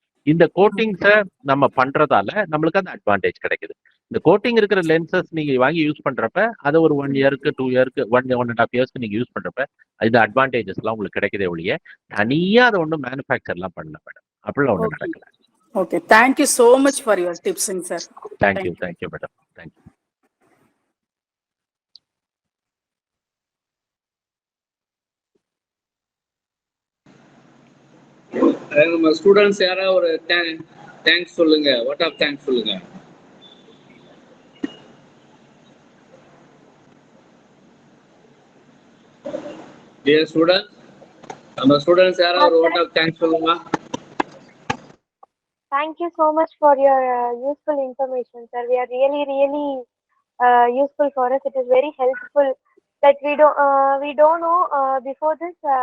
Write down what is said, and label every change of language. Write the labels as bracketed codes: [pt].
[ta] இந்த கோட்டிங்ஸை நம்ம பண்றதால நம்மளுக்கு அந்த அட்வான்டேஜ் கிடைக்குது. இந்த கோட்டிங் இருக்கிற லென்சஸ் நீங்க வாங்கி யூஸ் பண்றப்ப அதை ஒரு 1 இயருக்கு 2 இயருக்கு 1.5 இயர்ஸ்க்கு நீங்க யூஸ் பண்றப்ப இந்த அட்வான்டேஜஸ் எல்லாம் உங்களுக்கு கிடைக்குதே ஒழிய தனியா அதை ஒன்றும் மேனுஃபேக்சர்லாம் பண்ணல மேடம், அப்படிலாம் ஒன்றும் நடக்கல. [en] Okay, thank you so much for your tips, sir. Thank you, madam. Thank you. [ta] நம்ம ஸ்டூடெண்ட்ஸ் யாரா ஒரு தேங்க்ஸ் சொல்லுங்க, வாட் ஆஃப் தேங்க்ஸ் சொல்லுங்க. டியர் ஸ்டூடெண்ட்ஸ், நம்ம ஸ்டூடெண்ட்ஸ் யாரா ஒரு வாட் ஆஃப் தேங்க்ஸ் சொல்லுங்க. [en] Thank you so much for your useful information, sir. We are really useful for us. It is very helpful that we don't know before this.